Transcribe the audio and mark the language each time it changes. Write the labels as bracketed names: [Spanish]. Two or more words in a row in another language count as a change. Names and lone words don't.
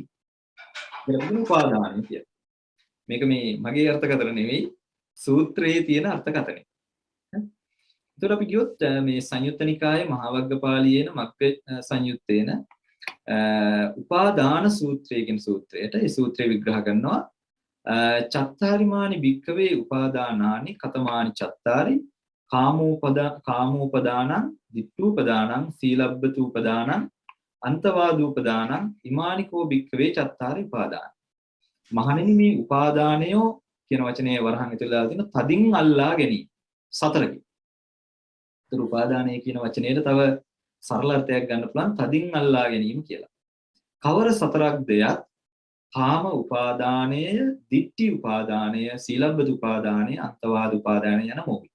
[Sinhala] ඒක උපාදානය කියන්නේ. මේක මේ මගේ අර්ථකථන නෙවෙයි සූත්‍රයේ තියෙන අර්ථකථනය. එතකොට අපි කියොත් මේ සංයුත්ත නිකායේ මහා වග්ගපාළියේන මග්ග සංයුත්තේන උපාදාන සූත්‍රය කියන සූත්‍රයට ඒ සූත්‍රය විග්‍රහ කරනවා [Pali] චත්තාරිමානි භික්ඛවේ උපාදානානි කතමානි චත්තාරි කාමෝපදානං ditthූපදානං සීලබ්බතූපදානං අන්තවාදූපදානං ඉමානිකෝ භික්ඛවේ චත්තාරි උපාදාන. [Sinhala] මහණෙනි මේ උපාදානයෝ කියන වචනේ වරහන් ඇතුළේ දාලා තියෙන තදින් අල්ලා ගැනීම සතරකින්. ඒතර උපාදානය කියන වචනේට තව සරල අර්ථයක් ගන්න පුළුවන් තදින් අල්ලා ගැනීම කියලා. කවර සතරක් දෙයක් කාම උපාදානය, ditthi උපාදානය, සීලබ්බත උපාදානය, අන්තවාද උපාදානය යන මොහොයි.